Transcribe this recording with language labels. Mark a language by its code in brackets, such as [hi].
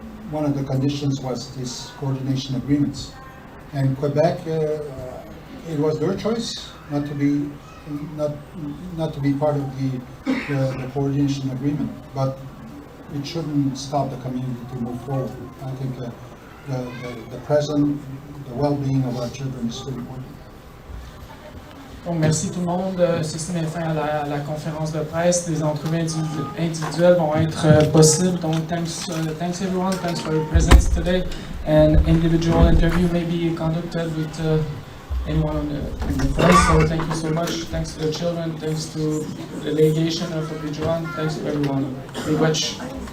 [en] One of the conditions was this coordination agreements. And Quebec, it was their choice not to be part of the coordination agreement, but it shouldn't stop the community to move forward. I think the present, the well-being of our children is still important. [fr] Donc, merci tout le monde. Ceci met fin à la conférence de presse. Des entrevues individuelles vont être possibles. [en] Donc, thanks everyone. Thanks for your presence today. An individual interview may be conducted with anyone in the press. So, thank you so much. Thanks to the children. Thanks to the delegation of Abidjan. Thanks to everyone. We watch